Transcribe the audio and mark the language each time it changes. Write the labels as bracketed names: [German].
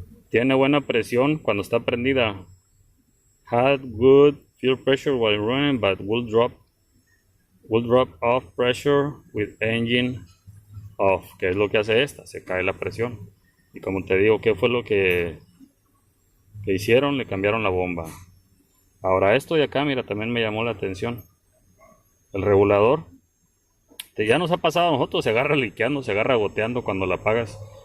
[Spanish] Tiene buena presión cuando está prendida. [English] Had good fuel pressure while running, but will drop off pressure with engine off. [Spanish] ¿Qué es lo que hace esta? Se cae la presión. Y como te digo, ¿qué fue lo que hicieron? Le cambiaron la bomba. Ahora esto de acá, mira, también me llamó la atención. El regulador, ya nos ha pasado a nosotros, se agarra liqueando, se agarra goteando cuando la apagas.